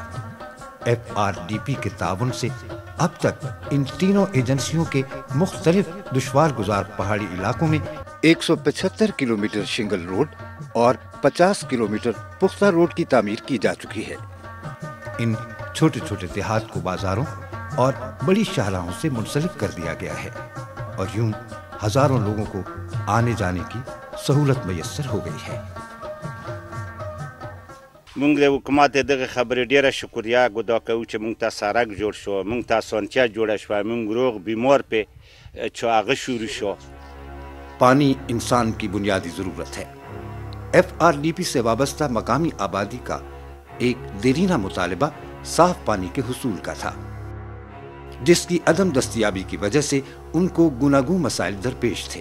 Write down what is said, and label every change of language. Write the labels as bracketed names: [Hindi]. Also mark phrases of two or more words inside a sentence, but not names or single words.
[Urdu] FRDP کے تعاون سے اب تک ان تینوں ایجنسیوں کے مختلف دشوار گزار پہاڑی علاقوں میں 175 کلومیٹر [English] shingle road [Urdu] اور 50 کلومیٹر پختہ روڈ کی تعمیر کی جا چکی ہے. ان چھوٹے چھوٹے دیہات کو بازاروں اور بڑی شاہراہوں سے منسلک کر دیا گیا ہے اور یوں ہزاروں لوگوں کو آنے جانے کی سہولت میسر ہو گئی ہے. [Pashto] مونږ د حکومت دغه خبرې ډیره شکریا ادا کوو چې مونږ ته سړک جوړ شو، مونږ ته اسانتیا جوړه شوه، مونږ روغ بیمار پې چې هغه شروع شو۔ [Urdu] پانی انسان کی بنیادی ضرورت ہے۔ FRDP سے وابستہ مقامی آبادی کا ایک دیرینہ مطالبہ صاف پانی کے حصول کا تھا، جس کی عدم دستیابی کی وجہ سے ان کو گوناگوں مسائل درپیش تھے۔